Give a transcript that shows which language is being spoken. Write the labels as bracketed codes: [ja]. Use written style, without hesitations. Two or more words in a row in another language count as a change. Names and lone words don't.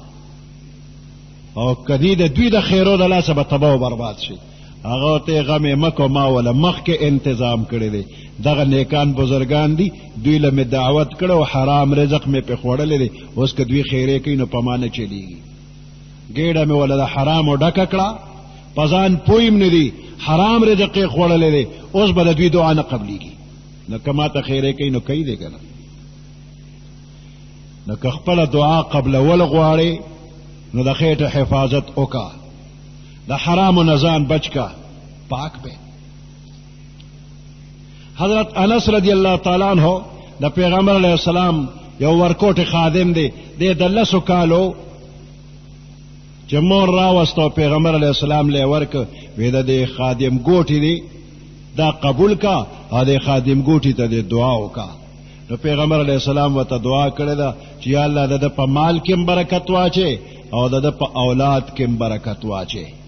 [ps] او کدی د دوی د خیرو د لاسه به تباه و برباد شي هغه ته غمې مکو ما ولا مخکې انتظام کړی دی دغه نیکان بزرګان دي دوی له مې دعوت کړه او حرام رزق مې پې خوړلی دی اوس که دوی خیرې کوي نو په ما نه چلیږي ګېډه مې ولا د حرامو ډکه کړه په ځان پوه م نه دي حرام رزق یې خوړلی دی اوس به د دوی دعا نه قبلیږي نو که ما ته خیرې کوي نو کوي دی که نه نو که خپله دعا قبلول غواړې نو د خېټه حفاظت وکړه د حرامو نه ځان بچ کا پاک به حضرت انس [ar] رضی اللہ تعالیٰ عنہ [ps] د پیغمبر [ar] علیہ السلام [ps] یو ورکوټ خادم دی د 10 کالو چې مور راوستو پیغمبر [ar] علیہ السلام [ps] له ورک وی د خادم ګوټی دی دا قبول کا او د خادم ګوټی ته د دعا وکا نو پیغمبر [ar] علیہ السلام [ps] وته دعا کړی دا چې [ar] یا الله [ps] د په مال کې برکت واچي او د په اولاد کې برکت واچي